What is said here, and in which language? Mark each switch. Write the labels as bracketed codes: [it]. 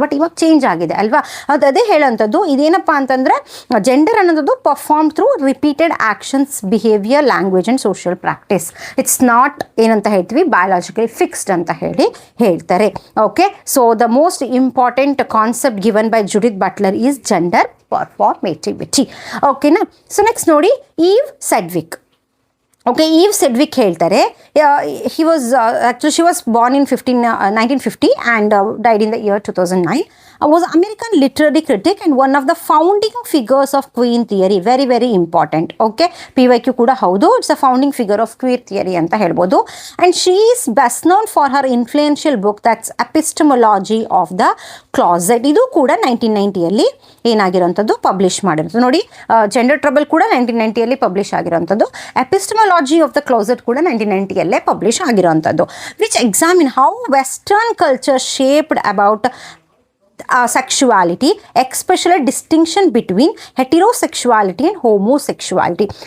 [en] but [kn] ಇವಾಗ change ಆಗಿದೆ ಅಲ್ವಾ. ಅದೇ ಹೇಳೋಂಥದ್ದು ಇದೇನಪ್ಪ ಅಂತಂದರೆ, [en] Gender ಅನ್ನೋದು perform through repeated actions, behaviour, language and social practice. It's not [kn] ಏನಂತ ಹೇಳ್ತೀವಿ [en] biologically fixed [kn] ಅಂತ ಹೇಳ್ತಾರೆ. [en] Okay, so the most important concept given by Judith Butler is gender performativity. ಓಕೆನಾ, so next ನೋಡಿ, Eve Sedgwick. Okay, Eve Sedgwick ಹೇಳ್ತಾರೆ, he was actually she was born in 1950 and died in the year 2009. Was American literary critic and one of the founding figures of queer theory. Very important. [kn] Okay, PYQ ಕೂಡ ಹೌದು. [en] It's a founding figure of queer theory [kn] ಅಂತ ಹೇಳ್ಬೋದು. [en] And she is best known for her influential book that's Epistemology of the Closet. [kn] ಇದು ಕೂಡ 1990ಯಲ್ಲಿ ಏನಾಗಿರೋಂಥದ್ದು, publish ಮಾಡಿರೋದು. ನೋಡಿ, gender trouble ಕೂಡ 1990ಯಲ್ಲಿ publish ಆಗಿರೋಂಥದ್ದು. Epistemology of the closet ಕೂಡ 1990ಯಲ್ಲೇ publish ಆಗಿರೋಂಥದ್ದು. [en] Which examine how western culture shaped about sexuality, especially distinction between heterosexuality and homosexuality.